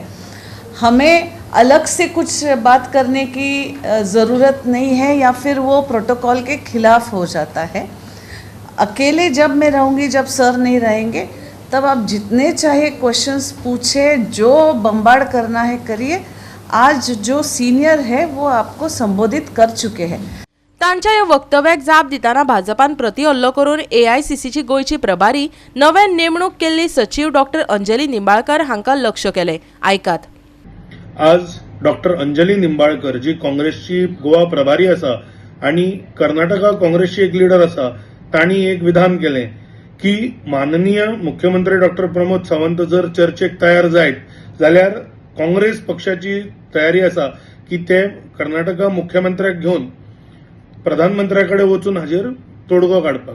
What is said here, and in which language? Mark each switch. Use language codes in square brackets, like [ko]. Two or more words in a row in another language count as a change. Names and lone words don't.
[hi] हमें अलग से कुछ बात करने की ज़रूरत नहीं है या फिर वो प्रोटोकॉल के खिलाफ हो जाता है. अकेले जब मैं रहूँगी, जब सर नहीं रहेंगे, तब आप जितने चाहे क्वेश्चंस पूछे, जो बम्बार्ड करना है करिए. आज जो सीनियर है वो आपको संबोधित कर चुके हैं. [kok] तांच्या ह्या वक्तव्याक जाप दिताना भाजपान प्रति हल्लो करून AICCची गोंयची प्रभारी नव्यान नेमणूक केल्ली सचीव डॉक्टर अंजली निंबाळकर हांकां लक्ष केलें. आयकात. आज डॉक्टर अंजली निंबाळकर जी काँग्रेसची गोवा प्रभारी आसा आणि कर्नाटका काँग्रेसची एक लीडर आसा, तांणी एक विधान केलें की माननीय मुख्यमंत्री डॉक्टर प्रमोद सावंत जर चर्चेक तयार जायत जाल्यार काँग्रेस पक्षाची तयारी आसा की ते कर्नाटका मुख्यमंत्र्याक घेवन प्रधानमंत्र्याकडे वचून हाजेर तोडगो काडपाक.